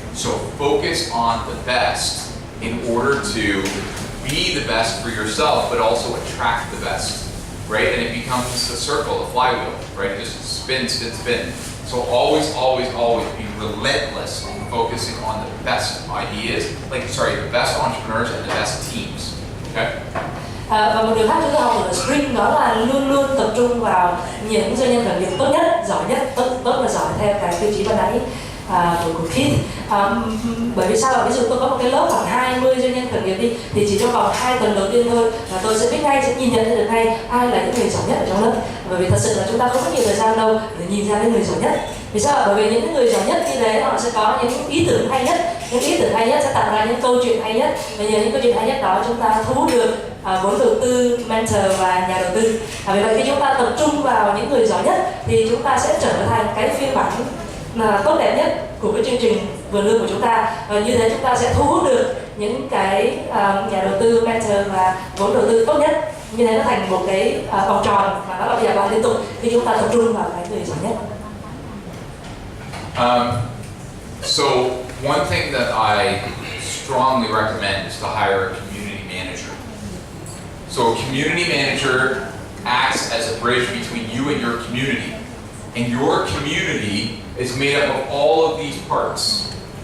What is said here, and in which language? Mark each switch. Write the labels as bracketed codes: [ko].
[en] So focus on the best in order to be the best for yourself, but also attract the best, right? And it becomes a circle, a flywheel, right? It just spin, spin, spin. So always, always, always be relentless in focusing on the best ideas, the best entrepreneurs and the best teams, okay? [vi] Và một điều khác chúng ta học ở Spring đó là luôn luôn tập trung vào những doanh nhân khởi nghiệp tốt nhất, giỏi nhất, tốt và giỏi theo cái tiêu chí ban nãy của Keith. Bởi vì sao? Ví dụ tôi có một cái lớp khoảng 20 doanh nhân khởi nghiệp đi, thì chỉ trong vòng 2 tuần đầu tiên thôi là tôi sẽ biết ngay, sẽ nhìn nhận được ngay ai là những người giỏi nhất ở trong lớp. Bởi vì thật sự là chúng ta không có nhiều thời gian đâu để nhìn ra những người giỏi nhất. Vì sao? Bởi vì những người giỏi nhất như thế họ sẽ có những ý tưởng hay nhất, những ý tưởng hay nhất sẽ tạo ra những câu chuyện hay nhất, và nhờ những câu chuyện hay nhất đó chúng ta thu hút được vốn đầu tư, mentor và nhà đầu tư. Vì vậy khi chúng ta tập trung vào những người giỏi nhất thì chúng ta sẽ trở thành cái phiên bản tốt đẹp nhất của cái chương trình vườn lương của chúng ta, và như thế chúng ta sẽ thu hút được những cái nhà đầu tư, mentor và vốn đầu tư tốt nhất. Như thế nó thành một cái vòng tròn mà nó lặp đi lặp lại liên tục khi chúng ta tập trung vào cái người giỏi nhất. [en] So one thing that I strongly recommend is to hire a community manager. So a community manager acts as a bridge between you and your community. And your community is made up of all of these parts.